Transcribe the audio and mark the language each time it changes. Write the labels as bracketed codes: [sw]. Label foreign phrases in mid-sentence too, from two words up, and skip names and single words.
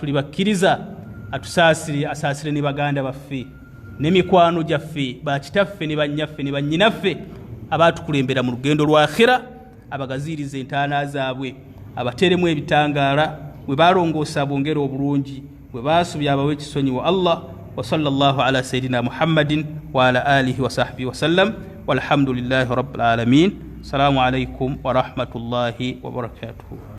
[lg] tuli bakkiriza asaasire ne baganda baffe n'emikwano gyaffe bakitaffe ne bannyaffe ne bannyinaffe abaatukulembera mu lugendo lwa akhira abagaziiriza entaana zaabwe abateremu ebitangaala bwe balongoosa bongera obulungi bwe baasubya abawe ekisonyi wa Allah [ar] وصلى الله على سيدنا محمد وعلى آله وصحبه وسلم والحمد لله رب العالمين. السلام عليكم ورحمة الله وبركاته.